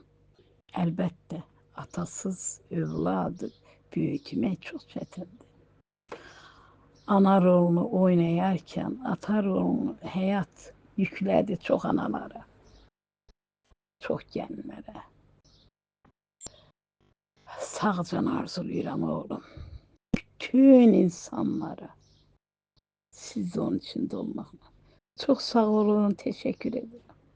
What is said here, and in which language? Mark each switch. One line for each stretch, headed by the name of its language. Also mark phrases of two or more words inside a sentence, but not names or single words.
Azerbaijani: Əlbəttə, atasız övladı böyütmək çox çətindir. Ana rolunu oynayarkən ata rolunu həyat yüklədi çox analara, çox gəlinlərə. Sağcan arzulayıram oğlum. Bütün insanlara.
Turkish: Siz de onun içinde olmakla. Çok sağ olun, teşekkür ederim.